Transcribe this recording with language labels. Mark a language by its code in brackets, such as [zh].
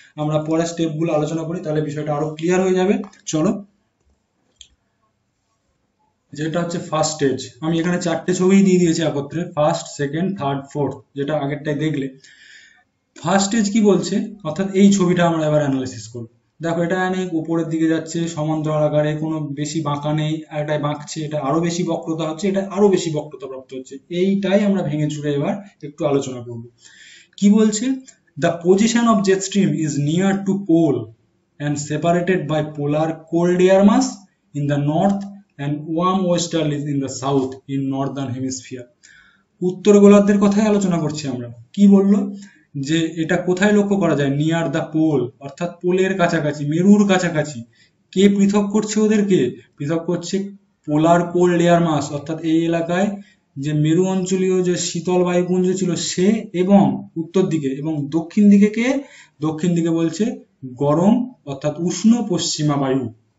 [bn] আমরা পরের স্টেপগুলো আলোচনা করি, তাহলে বিষয়টা আরো ক্লিয়ার হয়ে যাবে। চলো, যেটা হচ্ছে ফার্স্ট স্টেজ, আমি এখানে 4টে ছবি দিয়ে দিয়েছি একত্রে, ফার্স্ট, সেকেন্ড, থার্ড, ফোর্থ, যেটা আগেরটাই দেখলে। ফার্স্ট স্টেজ কি বলছে, অর্থাৎ এই ছবিটা আমরা এবার অ্যানালাইসিস করব। দেখো, এটা অনেক উপরের দিকে যাচ্ছে সমান্তরাল আকারে, কোনো বেশি বাঁকা নেই, আর এটাই বাঁকছে, এটা আরো বেশি বক্রতা হচ্ছে, এটা আরো বেশি বক্রতা প্রাপ্ত হচ্ছে। এইটাই আমরা ভেঙে চুরে এবার একটু আলোচনা করব। কি বলছে, [en] The position of jet stream is near to pole and separated by polar cold air mass in the north and warm westerlies in the south in northern hemisphere. [bn] উত্তর গোলার্ধের কথাই আলোচনা করছি আমরা। কি বললো, যে এটা কোথায় লক্ষ্য করা যায়, [en] near the pole, [bn] অর্থাৎ পোলের কাছাকাছি, মেরুর কাছাকাছি। কে পৃথক করছে ওদেরকে, পৃথক করছে পোলার কোল্ড এয়ার মাস, অর্থাৎ এই এলাকায় যে মেরু অঞ্চলীয় যে শীতল বায়ুপুঞ্জ ছিল সে, এবং উত্তর দিকে, এবং দক্ষিণ দিকে কে, দক্ষিণ দিকে বলছে গরম অর্থাৎ উষ্ণ পশ্চিমা বায়ু।